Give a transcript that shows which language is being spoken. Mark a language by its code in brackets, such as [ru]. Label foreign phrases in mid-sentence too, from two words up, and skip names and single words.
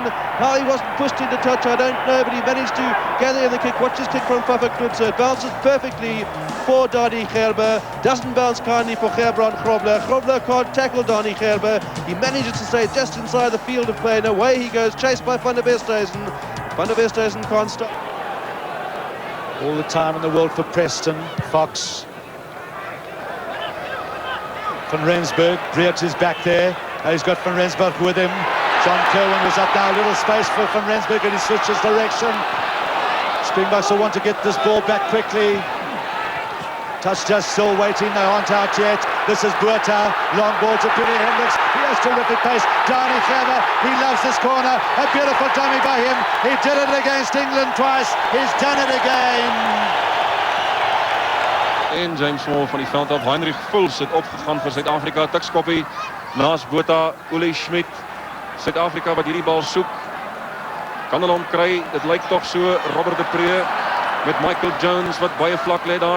[en] How he wasn't pushed into touch, I don't know, but he managed to gather in the kick. Watch this kick from Fafa Knutzer. It bounces perfectly for Danie Gerber. Doesn't bounce kindly for Gerber on Grobler. Grobler can't tackle Danie Gerber. He manages to stay just inside the field of play, and away he goes, chased by Van der Westhuizen. Van der Westhuizen can't stop. All the time in the world for Preston. Fox. Van Rensburg. Breert is back there. He's got Van Rensburg with him. John Kerwin was up now. A little space for Van Rensburg, and he switches direction. Springboks will want to get this ball back quickly. Touch just still waiting. They aren't out yet. This is Buerta. Long ball to Billy Hendricks. He has terrific pace. Danie Gerber. He loves this corner. A beautiful dummy by him. He did it against England twice. He's done it again. [af] En James Moore van die veld af. Heinrich Vuls het opgegaan vir Suid-Afrika. Tikskoppie naast Botha, Uli Schmidt. Suid-Afrika wat hierdie bal soek. Kan hulle hom kry? Dit lyk tog so. Robert de Pre met Michael Jones wat baie vlak lê daar.